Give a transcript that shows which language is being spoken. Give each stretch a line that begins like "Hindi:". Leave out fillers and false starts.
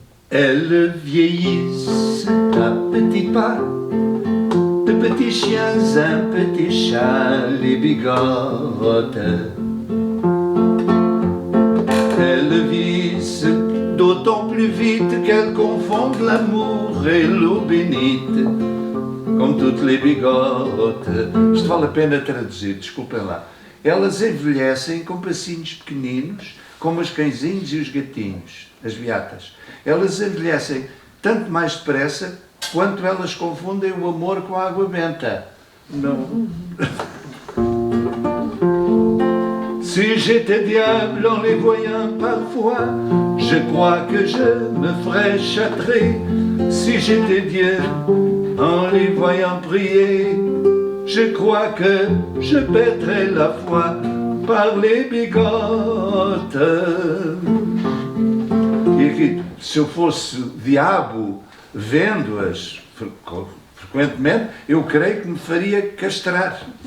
French: Elles vieillissent à petits pas, de petits chiens, un petit chat, les bigotes. Elles vieillissent d'autant plus vite qu'elles confondent l'amour et l'eau bénite, como toutes les bigotes.
Portuguese: Isto vale a pena traduzir, desculpem lá. Elas envelhecem com passinhos pequeninos, como os cãezinhos e os gatinhos, as beatas. Elas envelhecem tanto mais depressa quanto elas confundem o amor com a água benta. Não.
French: Si j'étais diable en les voyant parfois, je crois que je me ferais châtrer. Si j'étais Dieu en les voyant prier, je crois que je perdrais la foi par les bigotes.
Portuguese: E aqui, se eu fosse diabo vendo-as frequentemente, eu creio que me faria castrar.